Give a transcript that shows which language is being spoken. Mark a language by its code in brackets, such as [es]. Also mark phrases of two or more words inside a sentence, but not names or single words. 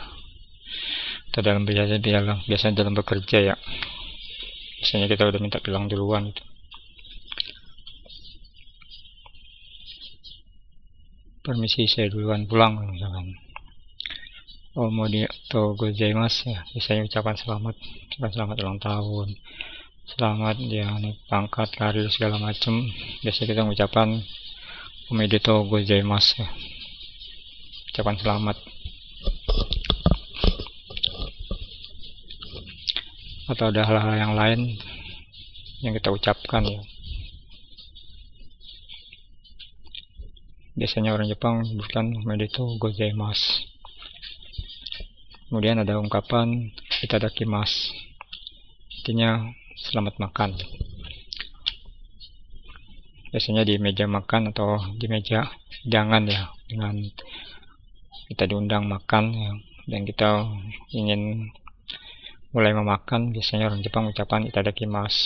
[id] Atau biasanya dalam bekerja ya, biasanya kita udah minta pulang duluan itu. permisi saya duluan pulang misalkan. [ja] おめでとうございます [id] ya, biasanya ucapan selamat ulang tahun, selamat dia naik pangkat, karir segala macem. Biasanya kita mengucapkan [ja] おめでとうございます [id] ya, ucapan selamat. Atau ada hal-hal yang lain yang kita ucapkan ya. Biasanya orang Jepang menyebutkan [ja] おめでとうございます. [id] Kemudian ada ungkapan itadakimasu, artinya selamat makan. Biasanya di meja makan atau di meja hidangan ya, dengan kita diundang makan ya, dan kita ingin mulai memakan, biasanya orang Jepang ucapan itadakimasu.